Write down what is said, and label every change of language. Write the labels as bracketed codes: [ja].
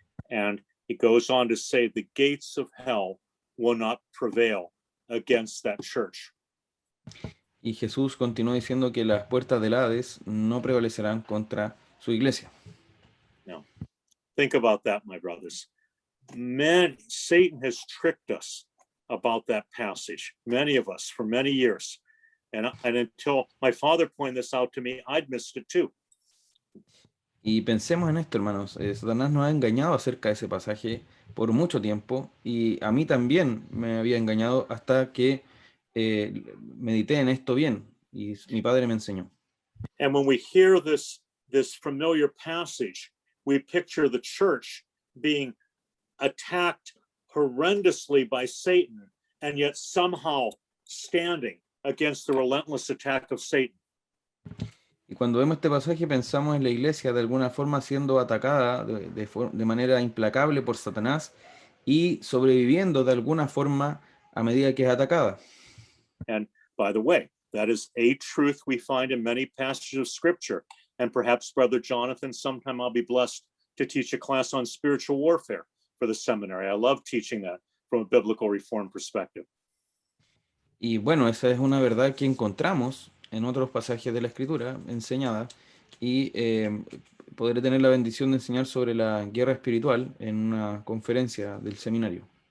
[en] And he goes on to say the gates of hell will not prevail against that church. [es] Y Jesús continuó diciendo que las puertas del Hades no prevalecerán contra su iglesia. [en] Now, think about that, my brothers. Satan has tricked us about that passage, many of us, for many years. And until my father pointed this out to me, I'd missed it too. [es] Y pensemos en esto, hermanos. Satanás nos ha engañado acerca de ese pasaje por mucho tiempo, y a mí también me había engañado hasta que medité en esto bien, y mi padre me enseñó. [en] And when we hear this familiar passage, we picture the church being attacked horrendously by Satan, and yet somehow standing against the relentless attack of Satan. [es] Y cuando vemos este pasaje pensamos en la iglesia de alguna forma siendo atacada de manera implacable por Satanás y sobreviviendo de alguna forma a medida que es atacada. [en] And by the way, that is a truth we find in many passages of scripture. And perhaps Brother Jonathan, sometime I'll be blessed to teach a class on spiritual warfare for the seminary. I love teaching that from a biblical reform perspective. [es] Y bueno, esa es una verdad que encontramos en otros pasajes de la Escritura enseñada, y podré tener la bendición de enseñar sobre la guerra espiritual en una conferencia del seminario.